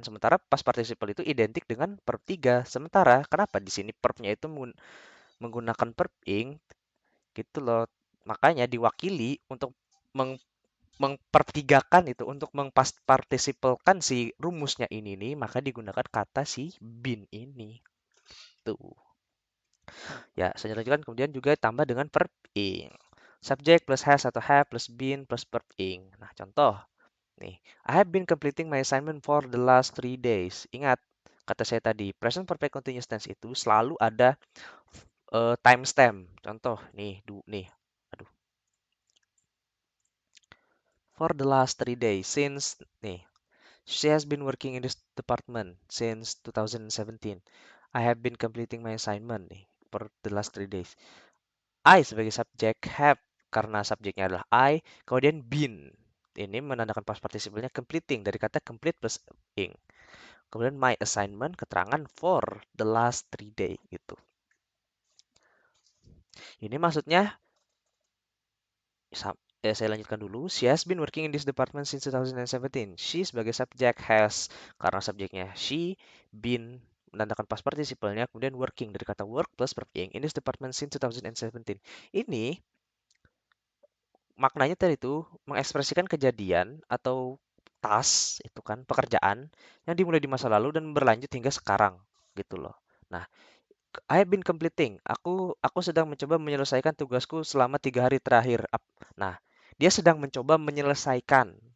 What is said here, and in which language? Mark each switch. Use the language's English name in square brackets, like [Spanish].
[Indonesian] Sementara past participle itu identik dengan verb 3. Sementara kenapa di sini verbnya itu menggunakan verb ing gitu loh. Makanya diwakili untuk mempertigakan itu untuk mempartisipalkan si rumusnya ini nih, maka digunakan kata si been ini. Tuh. Ya, selanjutnya kan kemudian juga tambah dengan verb ing. [English] Subject plus has atau have plus been plus verb ing. [Indonesian] Nah, contoh nih, [English] I have been completing my assignment for the last 3 days. [Indonesian] Ingat, kata saya tadi, present perfect continuous tense itu selalu ada timestamp. Contoh nih, nih. Aduh. [English] For the last 3 days since nih, she has been working in this department since 2017. I have been completing my assignment nih for the last 3 days. [Indonesian] I sebagai subjek, have karena subjeknya adalah I, kemudian been. Ini menandakan past participle-nya completing dari kata complete plus ing. Kemudian my assignment keterangan [English] for the last 3 days [Indonesian] gitu. Ini maksudnya saya lanjutkan dulu. [English] She has been working in this department since 2017. [Indonesian] She sebagai subjek, has karena subjeknya she, been menandakan past participle-nya, kemudian working dari kata work plus verb ing [English] in this department since 2017. [Indonesian] Ini maknanya tadi itu mengekspresikan kejadian atau task itu kan pekerjaan yang dimulai di masa lalu dan berlanjut hingga sekarang gitu loh. [English] Nah, I have been completing. [Indonesian] Aku sedang mencoba menyelesaikan tugasku selama 3 hari terakhir. Nah, dia sedang mencoba menyelesaikan.